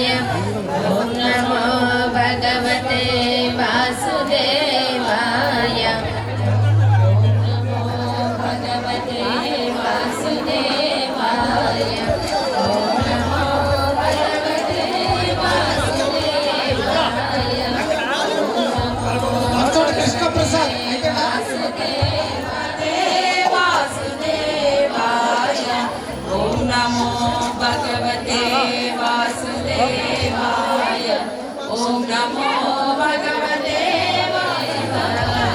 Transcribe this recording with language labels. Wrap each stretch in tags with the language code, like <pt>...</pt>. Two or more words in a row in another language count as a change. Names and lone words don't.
<sa>ఓం నమో భగవతే వాసుదేవాయ. ఓం నమో భగవతే వాసుదేవాయ. ఓం నమో భగవతే వాసుదేవాయ. కొంచోడు కృష్ణప్రసాద్ అయితేనా? వాసుదేవాయ. ఓం నమో భగవతే వాసుదేవాయ. ఓం నమో భగవతే వాసుదేవాయ.</sa>